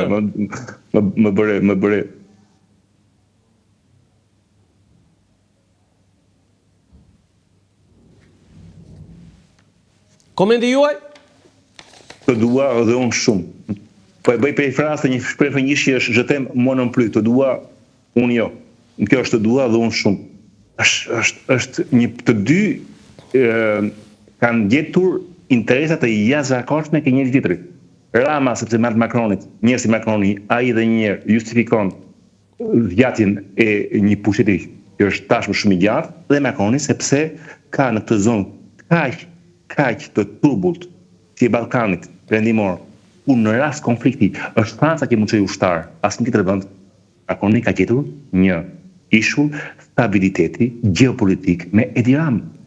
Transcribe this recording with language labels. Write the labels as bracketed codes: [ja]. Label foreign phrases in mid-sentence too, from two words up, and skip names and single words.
[sq] Më bëre. Komenti juaj? Të dua edhe unë shumë. Po e bëj për francë një shprehje frëngjisht është [fr] je t'aime moi non plus, [sq] të dua unë jo. Kjo është të dua dhe unë shumë. Është një të dy kanë gjetur interesat e jashtëzakonshme ke njëri tjetrit. Rama sepse me Macronit, njëri si Macroni, ai dhe një herë justifikon zgjatjen e një pushteti që është tashmë shumë i gjatë, dhe Macroni sepse ka në këtë zonë kaq të turbullt si e Ballkanit perëndimor, ku në rast konflikti është Franca që mund të çojë ushtar, asnjë tjetër vend Macroni ka gjetur një ishull stabiliteti geopolitik me Edi Rama.